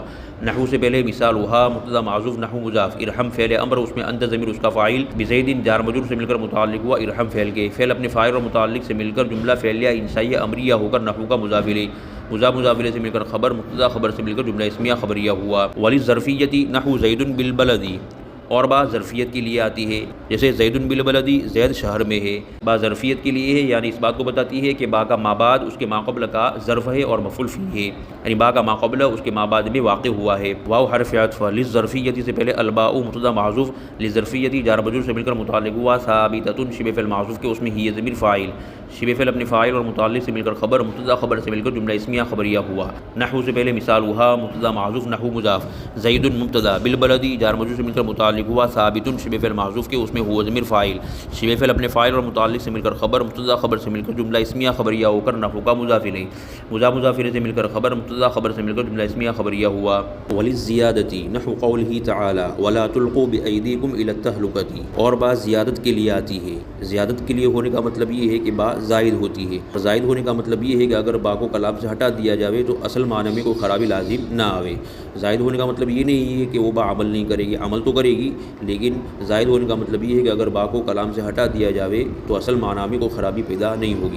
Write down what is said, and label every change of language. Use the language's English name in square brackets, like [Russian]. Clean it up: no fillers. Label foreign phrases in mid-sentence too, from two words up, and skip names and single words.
[Urdu] نحو سے پہلے مثال ہوا مبتدا معذوف، نحو مضاف، ارحم فعل امر اس میں انت ضمیر اس کا فاعل، بزید جار مجرور سے مل کر متعلق ہوا، ارحم فعل کے، فعل اپنے فاعل اور متعلق سے مل کر جملہ فعلیہ انشائیہ امریہ ہو کر نحو کا مضاف الیہ، مضاف الیہ سے مل کر خبر، مبتدا خبر سے مل کر جملہ اسمیہ خبریہ ہوا۔ [Arabic] وللظرفیۃ نحو زید بالبلد، [Urdu] اور با ظرفیت کے لیے آتی ہے، جیسے [Arabic] زید بالبلد [Urdu] زید شہر میں ہے، با ظرفیت کے لیے ہے، یعنی اس بات کو بتاتی ہے کہ با کا ما بعد اس کے ما قبل کا ظرف ہے اور مفعول فیہ ہے، یعنی با کا ما قبل اس کے ما بعد میں واقع ہوا ہے۔ واو حرف عطف، للظرفیۃ سے پہلے الباء مبتدا محذوف، للظرفیۃ جار مجرور سے مل کر متعلق ہوا، ثابتۃ شبہ فعل محذوف کے اس میں ہی ضمیر فاعل، شبہ فعل اپنے فاعل اور متعلق سے مل کر خبر، مبتدا خبر سے مل کر جملہ اسمیہ خبریہ ہوا۔ نحو سے پہلے مثال ہوا مبتدا محذوف، نحو مضاف، زید مبتدا، بالبلد جار مجرور سے مل کر متعلق ہوا، ثابت شبہ فعل محذوف کے اس میں ہوا ضمیر فاعل، شبہ فعل اپنے فاعل اور متعلق سے مل کر خبر، مبتدا خبر سے مل کر جملہ اسمیہ خبریہ ہو کر نحو کا مضاف الیہ، مضاف الیہ سے مل کر خبر، مبتدا خبر سے مل کر جملہ اسمیہ خبریہ ہوا۔ [Arabic] وللزیادۃ نحو قولہ تعالی ولا تلقوا بأیدیکم الی التہلکۃ، [Urdu] اور با زیادت کے لیے آتی ہے، زیادت کے لیے ہونے کا مطلب یہ ہے کہ با زائد ہوتی ہے، زائد ہونے کا مطلب یہ ہے کہ اگر با کو کلام سے ہٹا دیا جاوے تو اصل معنی میں کوئی خرابی لازم نہ آوے۔ زائد ہونے کا مطلب یہ نہیں ہے کہ وہ با عمل نہیں کرے گی، عمل تو کرے گی ہوگی، لیکن زائد ہونے کا مطلب یہ ہے کہ اگر با کو کلام سے ہٹا دیا جاوے تو اصل معنی میں کوئی خرابی پیدا نہیں ہوگی۔